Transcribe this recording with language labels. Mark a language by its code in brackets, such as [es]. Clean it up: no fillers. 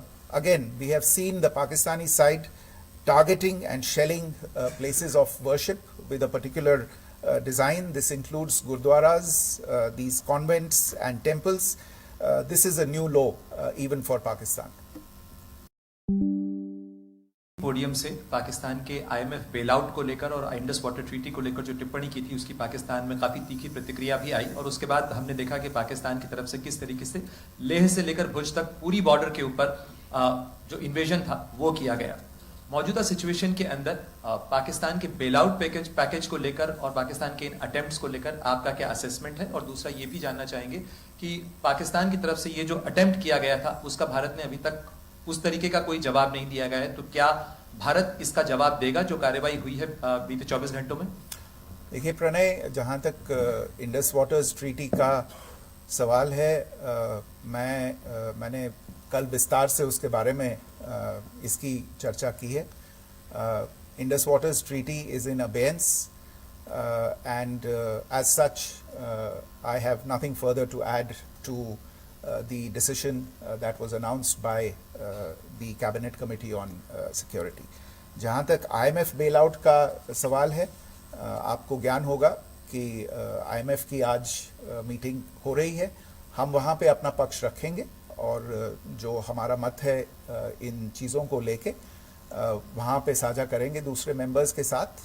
[en] Again, we have seen the Pakistani side targeting and shelling places of worship with a particular design. This includes gurdwaras, these convents and temples. This is a new low even for Pakistan. [hi] Podium से पाकिस्तान के IMF bailout को लेकर और Indus water treaty को लेकर जो टिप्पणी की थी उसकी पाकिस्तान में काफ़ी तीखी प्रतिक्रिया भी आई और उसके बाद हमने देखा कि पाकिस्तान की तरफ से किस तरीके से लेह से लेकर भुज तक पूरी बॉर्डर के ऊपर जो इन्वेजन था वो किया गया। मौजूदा सिचुएशन के अंदर पाकिस्तान के बेलआउट पैकेज को लेकर और पाकिस्तान के इन अटेम्प्ट्स को लेकर आपका क्या असेसमेंट है? और दूसरा ये भी जानना चाहेंगे कि पाकिस्तान की तरफ से ये जो अटेम्प्ट किया गया था उसका भारत ने अभी तक उस तरीके का कोई जवाब नहीं दिया गया है, तो क्या भारत इसका जवाब देगा जो कार्रवाई हुई है बीते 24 घंटों में? देखिए प्रणय, जहाँ तक इंडस वाटर्स ट्रीटी का सवाल है, मैंने कल विस्तार से उसके बारे में इसकी चर्चा की है। [en] Indus Waters Treaty is in abeyance, and as such, I have nothing further to add to the decision that was announced by the Cabinet Committee on Security. [hi] जहाँ तक IMF बेलआउट का सवाल है, आपको ज्ञान होगा कि IMF की आज मीटिंग हो रही है. हम वहाँ पे अपना पक्ष रखेंगे और जो हमारा मत है इन चीज़ों को लेके वहाँ पे साझा करेंगे दूसरे मेंबर्स के साथ.